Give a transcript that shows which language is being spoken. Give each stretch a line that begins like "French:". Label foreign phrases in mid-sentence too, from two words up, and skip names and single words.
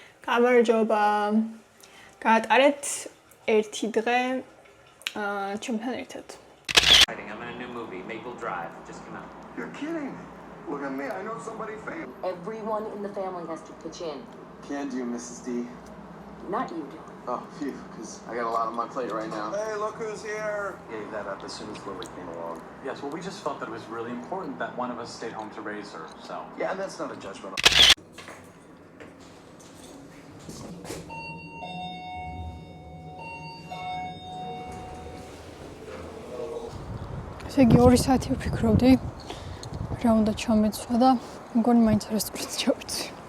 Georgian: გამარჯობა. გაატარეთ ერთი დღე ჩემთან ერთად.
English: I'm in a new movie, Maple Drive. It just came out. You're kidding. Look at me. I know somebody famous. Everyone in the family has to pitch in. Can you, Mrs. D? Not you do. Oh, phew, because I got a lot on my plate right now. Hey, look who's here. Gave that up as soon as Lily came along. Yes, well, we just felt that it was really important that one of us stayed home to raise her, so. Yeah, and that's not a judgment.
Georgian: ესე იგი 2 საათი ვფიქრობდი რა უნდა ჩამეცვა და მგონი მაინც რესტორანს ჩავიცვი.